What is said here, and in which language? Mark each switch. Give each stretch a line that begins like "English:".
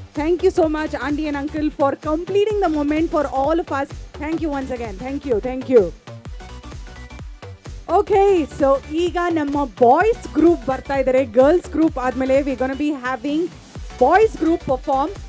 English: Thank you so much auntie and uncle for completing the moment for all of us. Thank you once again. Thank you.
Kannada: Okay, so ಈಗ ನಮ್ಮ boys group ಬರ್ತಾ ಇದ್ದಾರೆ. Girls group ಆದ್ಮೇಲೆ
English: we gonna be having boys group perform.